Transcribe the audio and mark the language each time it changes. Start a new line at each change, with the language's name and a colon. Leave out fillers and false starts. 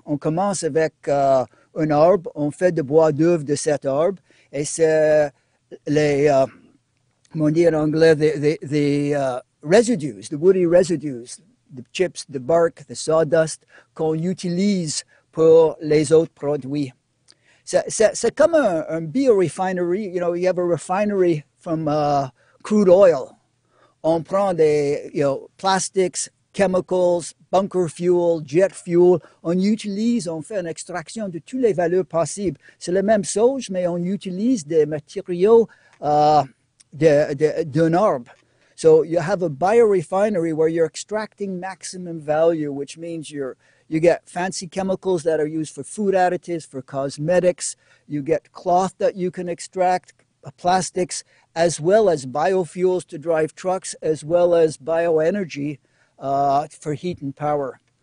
French: On commence avec un arbre, on fait du bois d'œuvre de cet arbre, et c'est les, comment on dit en anglais,
English: the residues, the woody residues, the chips, the bark, the sawdust,
French: qu'on utilise pour les autres produits. C'est comme un biorefinery.
English: You know, you have a refinery from crude oil.
French: On prend des
English: plastics, chemicals, bunker fuel, jet fuel.
French: On utilise, on fait une extraction de toutes les valeurs possibles. C'est la même chose, mais on utilise des matériaux d'un arbre.
English: So you have a biorefinery where you're extracting maximum value, which means you get fancy chemicals that are used for food additives, for cosmetics. You get cloth that you can extract, plastics, as well as biofuels to drive trucks, as well as bioenergy for heat and power.